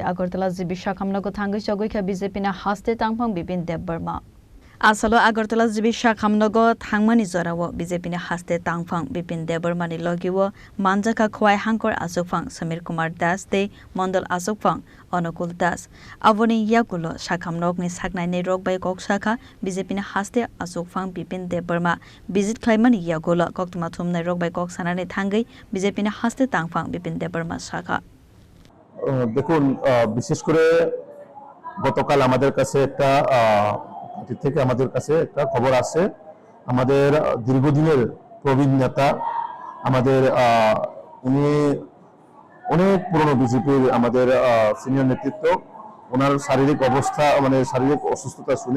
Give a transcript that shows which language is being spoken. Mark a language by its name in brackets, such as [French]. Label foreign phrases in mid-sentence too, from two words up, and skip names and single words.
[Kok Borok] Agartala jibi shakham nago thangai chogoi kha BJP na haste tangphang Bipin Dev Burma Asalo Agartala jibi shakham nago thangmani jorawo BJP na haste tangphang Bipin Dev Burma ni logiwo manjaka khwai hangkor asokphang Samir Kumar Das de Mondol asokphang Anukul Das Avoni yakulo shakham nok ni saknai ne rokbai kok shakha BJP na haste asokphang Bipin Dev Burma visit claimani yakulo koktuma thumnai rokbai kok sanane thangai BJP na haste tangphang Bipin Dev Burma শাখা [Bangla] দেখুন বিশেষ করে গতকাল আমাদের কাছে একটা পার্টি থেকে আমাদের কাছে একটা খবর আছে আমাদের দীর্ঘদিনের প্রবীণ নেতা আমাদের উনি অনেক পুরনো বিজেপির আমাদের সিনিয়র নেতৃত্ব ওনার শারীরিক অবস্থা মানে শারীরিক অসুস্থতা শুনে